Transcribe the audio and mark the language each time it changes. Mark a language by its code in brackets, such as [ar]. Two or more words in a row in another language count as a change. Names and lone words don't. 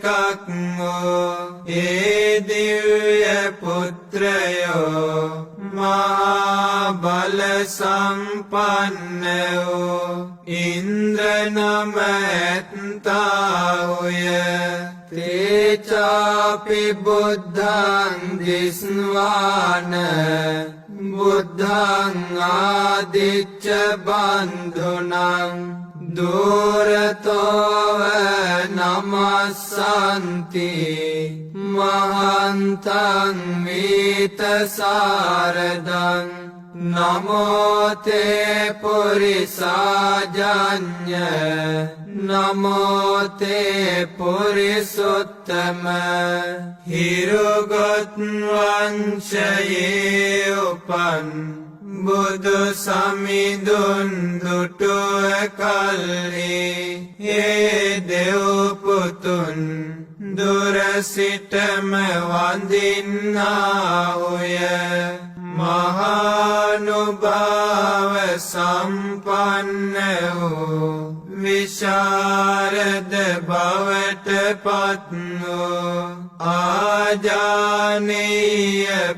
[si] වූ ඒ දිව්‍ය පුත්‍රයෝ මහා බල සම්පන්න වූ ඉන්ද්‍ර නම ඇත්තාවුය තේ [pi] चापि बुद्धं दिस्वान बुद्धं आदिच्च बन्धुनं दूरतोव नमस्सन्ति महन्तं वीतसारदं नमो ते पुरिसाजन्य नमो ते पुरिसोत्तम [si] හිරුගත වංශයෙ උපන බුදු සමිඳුන් දුටුව කල්හි ඒ දෙව්පුතුන් දුරසිටම වඳින්නාහුය මහානුභාව සම්පන්න වූ විශාරද බවට පත් වූ ආජානීය